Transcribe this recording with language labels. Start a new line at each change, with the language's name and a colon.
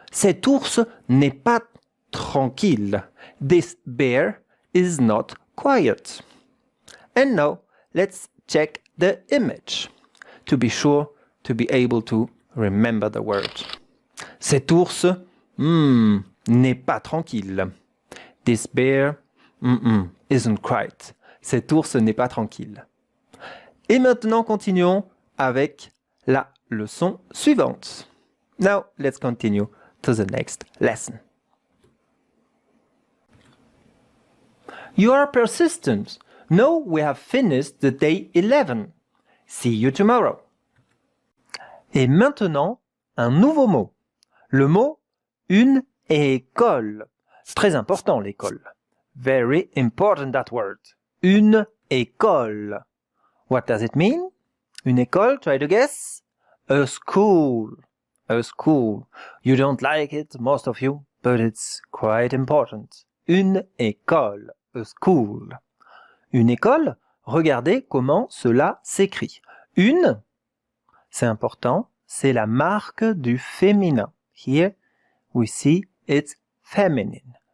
French: Cet ours n'est pas tranquille.
English: This bear is not quiet. And now, let's check the image to be sure to be able to remember the word.
French: Cet ours n'est pas tranquille.
English: This bear isn't quiet.
French: Cet ours n'est pas tranquille. Et maintenant, continuons avec la leçon suivante.
English: Now, let's continue to the next lesson. You are persistent. Now we have finished the day 11. See you tomorrow.
French: Et maintenant, un nouveau mot. Le mot une école. Très important l'école.
English: Very important that word. Une école. What does it mean? Une école, try to guess. A school. A school. You don't like it, most of you, but it's quite important. Une école. A school.
French: Une école, regardez comment cela s'écrit. Une, c'est important, c'est la marque du féminin.
English: Here we see it's feminine.